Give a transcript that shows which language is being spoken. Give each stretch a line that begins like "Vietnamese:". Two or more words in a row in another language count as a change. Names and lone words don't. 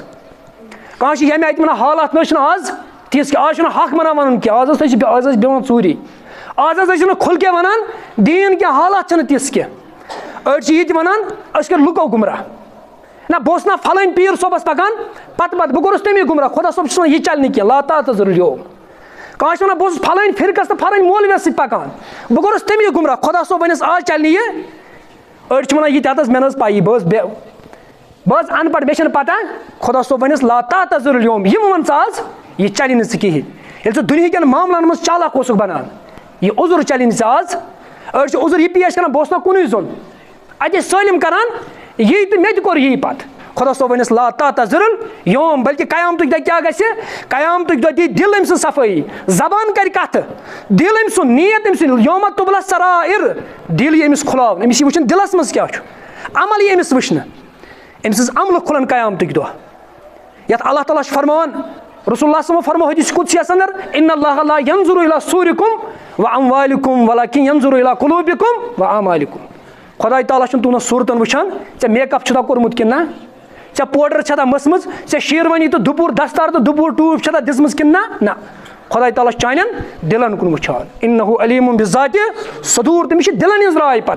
Kashmiri: کانٛہہ چھِ ییٚمہِ آیہِ ونان حالات نہ چھِنہٕ آز تِژھ کینٛہہ، آز چھُنہٕ حق ونان ونُن کینٛہہ، آز ٲسۍ بیٚہوان ژوٗری، آز حظ ٲسِو نہٕ کھُل کے ونان دیٖن کینٛہہ، حالات چھِنہٕ تِژھ کینٛہہ. أڑۍ چھِ یہِ تہِ ونان أسۍ کٔرۍ لُکو گُمراہ، نہ بہٕ اوسُس نا فلٲنۍ پیٖر صٲبس پکان پتہٕ بہٕ کوٚرُس تٔمی گُمراہ، خۄدا صٲب چھُس ونان یہِ چلہِ نہٕ کینٛہہ
Arabic: لا تعتذروا اليوم.
Kashmiri: کانٛہہ چھُ ونان بہٕ اوسُس فلٲنۍ فرقس تہٕ فلٲنۍ مولوِیس سۭتۍ پکان، بہٕ کوٚرُس تٔمی گُمراہ، خۄدا صٲب ونیٚس آز چلہِ نہٕ یہِ. أڑۍ چھِ ونان یہِ تہِ حظ مےٚ نہ ٲس پایی، بہٕ ٲس ان پڑھ، مےٚ چھنہٕ پتہ، خۄدا صٲب ونیٚس
Arabic: لا تعتذروا اليوم،
Kashmiri: یہِ مہٕ ون ژٕ آز یہِ چلہِ نہٕ ژٕ کِہینۍ. ییٚلہِ ژٕ دُنہِکٮ۪ن معاملن منٛز چالاک اوسُکھ بنان یہِ عذر چلہِ نہٕ ژےٚ آز. أڑۍ چھِ عذر یہِ پیش کران بہٕ اوسُس نا کُنُے زوٚن، اَتہِ ٲسۍ سٲلِم کران یی تہٕ مےٚ تہِ کوٚر یی پتہٕ، خۄدا صٲب ونیٚس
Arabic: لا تعتذروا اليوم،
Kashmiri: بلکہِ قیامتُک دۄہ کیاہ گژھِ، قیامتُک دۄہ دی دِل أمۍ سٕنٛز صفٲیی، زبان کرِ کتھٕ، دِل أمۍ سُنٛد، نیت أمۍ سٕنٛد،
Arabic: یوم تُبلى السرائر،
Kashmiri: دِل یی أمِس کھُلاونہٕ، أمِس یی وٕچھُن دِلس منٛز کیاہ چھُ، عمل یی أمِس وٕچھنہٕ، أمۍ سٕنٛز عملہٕ کھُلن قیامتُک دۄہ. یتھ اللہ تعالیٰ چھُ فرماوان، رسول اللہ
Arabic: صلی اللہ علیہ وسلم
Kashmiri: فرمو حدیث قدسیَس اندر
Arabic: ان اللہ لا ينظر الى صورکم واموالکم ولکن ينظر الى قلوبکم واعمالکم.
Kashmiri: خۄداے تعالیٰ چھُنہٕ تُہنٛد صوٗرتن وٕچھان ژےٚ میک اپ چھُتھا کوٚرمُت کِنہٕ نہ، ژےٚ پوڈر چھتھا مٔژھمٕژ، ژےٚ شیروانی تہٕ دُپوٗر دستار تہٕ دُپوٗر ٹوٗپۍ چھتھا دِژمٕژ کِنہٕ نہ، خۄداے تعالیٰ چھُ چانٮ۪ن دِلن کُن وٕچھان.
Arabic: انہ علیم بذات صدور،
Kashmiri: تٔمِس چھِ دِلن ہٕنٛز راے پتہ.